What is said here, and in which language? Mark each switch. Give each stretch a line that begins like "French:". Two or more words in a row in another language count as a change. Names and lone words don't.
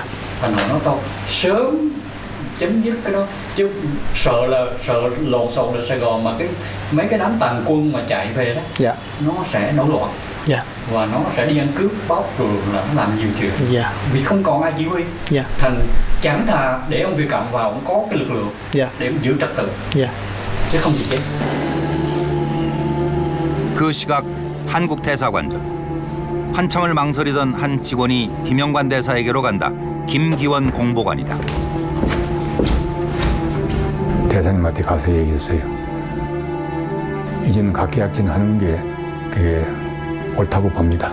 Vietnamese: Thành họ nói thôi sớm chấm dứt cái đó, chứ sợ lộn xộn là Sài Gòn mà mấy cái đám tàn quân mà chạy về đó, nó sẽ nổi loạn, và nó sẽ đi ăn cướp bóc rồi là nó làm nhiều chuyện, vì không còn ai chỉ huy, thành chẳng thà để ông Việt Cộng vào, ông có cái lực lượng để giữ trật tự, chứ không gì chết.
Korean: 그 시각 한국 대사관전. 한참을 망설이던 한 직원이 김영관 대사에게로 간다. 김기원 공보관이다. 대사님한테 가서 얘기했어요. 이제는 각계약진하는 게 그게 옳다고 봅니다.